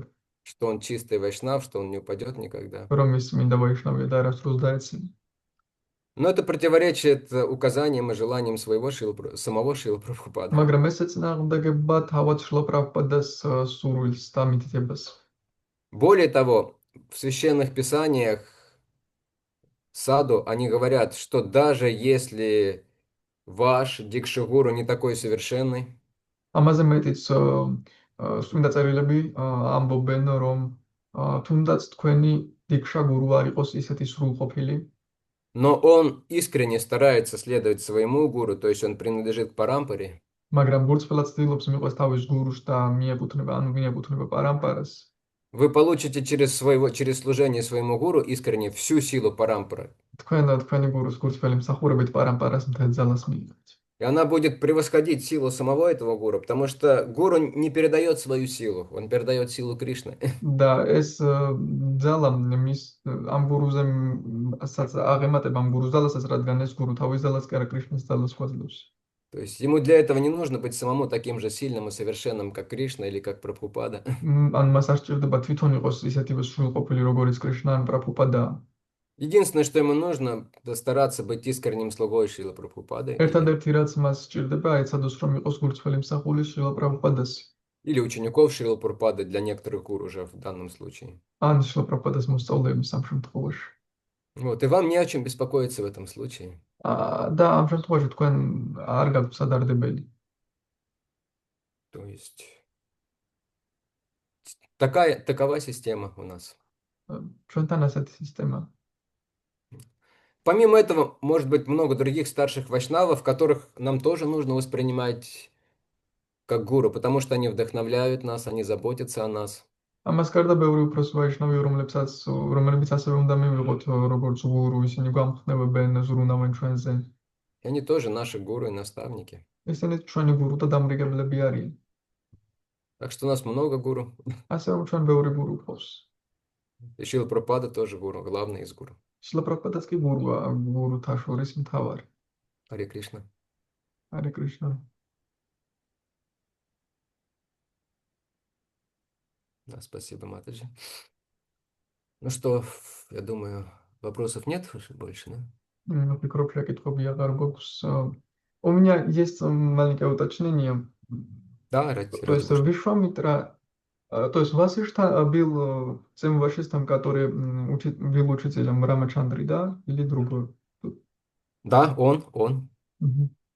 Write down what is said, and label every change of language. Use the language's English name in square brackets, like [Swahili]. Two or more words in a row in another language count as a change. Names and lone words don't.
[Russian] что он чистый вайшнав, что он не упадет никогда. [Georgian] რომ ის მინდა ვაიშნავია და არასდროს დაეცემა. [Russian] Но это противоречит указаниям и желаниям самого Шрила Прабхупады. [Georgian] მაგრამ ეს ეწინააღმდეგება თავად შრილა პრაბჰუპადას სურვილს და მითითებას. [Russian] Более того, в священных писаниях саду они говорят, что даже если ваш дикшагуру не такой совершенный, [Georgian] ამაზე მეტიც წმინდა წერილები ამბობენ, რომ თუნდაც თქვენი დიქშა გურუ არ იყოს ისეთი სრულყოფილი, [Russian] но он искренне старается следовать своему гуру, то есть он принадлежит к парампаре, [Georgian] მაგრამ გულწრფელად ცდილობს მიყვეს თავის გურუს და მიეკუთვნება პარამპარას. [Russian] вы получите через служение своему гуру искренне всю силу парампары. [Georgian] თქვენი გურუს გულწრფელი მსახურებით პარამპარას მთელ ძალას მიიღეთ. [Russian] И она будет превосходить силу самого этого гуру, потому что гуру не передает свою силу, он передает силу Кришны. [Georgian] და ეს ძალა მის ამ გურუზე აღემატება ამ გურუს ძალასაც, რადგან ეს გურუ თავის ძალას კი არა კრიშნას ძალას გვაძლევს. [Russian] То есть ему для этого не нужно быть самому таким же сильным и совершенным, как Кришна или как Прабхупада. [Georgian] ან მას არ სჭირდება თვითონ იყოს ისეთივე სრულყოფილი, როგორც კრიშნა ან პრაბჰუპადა. [Russian] Единственное, что ему нужно, это стараться быть искренним слугой Шрилы Прабхупады [Georgian] ერთადერთი რაც მას სჭირდება, ეცადოს რომ იყოს გულწრფელი მსახური შრილა პრაბჰუპადას. [Russian] или учеников Шрилы Прабхупады для некоторых гуру уже в данном случае. [Georgian] ან შრილა პრაბჰუპადას მოსწავლეების ამ შემთხვევაში. [Russian] Вот, и вам не о чем беспокоиться в этом случае. [Georgian] და ამ შემთხვევაში თქვენ არ გაქვთ სადარდებელი. [Russian] То есть такова система у нас. [Georgian] ჩვენთან ასეთი სისტემა. [Russian] Помимо этого, может быть много других старших вайшнавов, которых нам тоже нужно воспринимать как гуру, потому что они вдохновляют нас, они заботятся о нас. [Georgian] ამას გარდა ბევრი უფროს ვაიშნავი, რომლებიც ასევე უნდა მივიღოთ როგორც გურუ, ისინი გვამხნევებენ, ზრუნავენ ჩვენზე. [Russian] И они тоже наши гуру и наставники. [Georgian] ესენი ჩვენი გურუ და დამრიგებლები არიან. [Russian] Так что у нас много гуру. [Georgian] ასე რომ ჩვენ ბევრი გურუ გვყავს. [Russian] И Шрила Прабхупада тоже гуру, главный из гуру. [Georgian] შრილა პრაბჰუპადას კი გურუა, გურუთა შორის მთავარი. [Russian] Харе Кришна. [Georgian] ჰარე კრიშნა. [Russian] Да, спасибо, Матаджи. Ну что, я думаю, вопросов нет больше, да? Выкроп шакитхоби агар гокус. У меня есть маленькое уточнение. Да, ради То есть Вишвамитра, то есть Васишта был тем вашистом, который был учителем Рамачандри, да? Или другой? Да, он. Мгм.